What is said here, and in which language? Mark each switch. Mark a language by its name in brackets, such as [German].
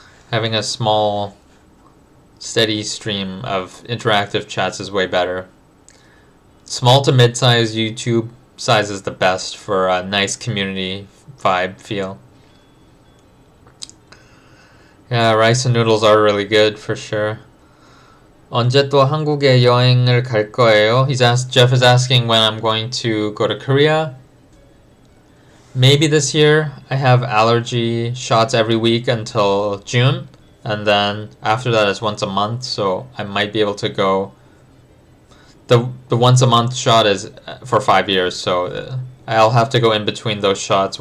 [English] Having a small, steady stream of interactive chats is way better. Small to mid-size YouTube size is the best for a nice community vibe feel. Yeah, rice and noodles are really good for sure. [Korean] 언제 또 한국에 여행을 갈 거예요? [English] Jeff is asking when I'm going to go to Korea. Maybe this year. I have allergy shots every week until June, and then after that it's once a month, so I might be able to go. The once a month shot is for 5 years, so I'll have to go in between those shots.